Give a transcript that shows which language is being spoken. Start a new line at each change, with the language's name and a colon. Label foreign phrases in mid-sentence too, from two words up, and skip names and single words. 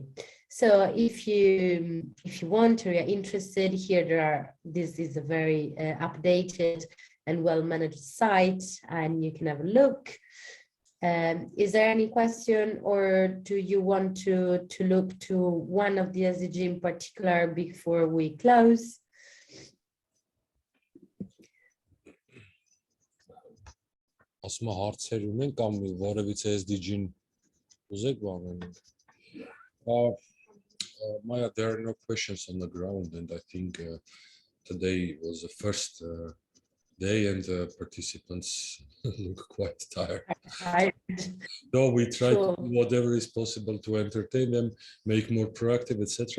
English: So if you want or you're interested, here this is a very updated and well-managed site, and you can have a look. Is there any question, or do you want to look to one of the SDG in particular before we close?
Armenian: Ասում հարցեր ունեն կամ որևիցե SDG-ին ուզեք բանել։
English: Maya, there are no questions on the ground, and I think today was the first day, and the participants look quite tired. So we try to do whatever is possible to entertain them, make more proactive, etc.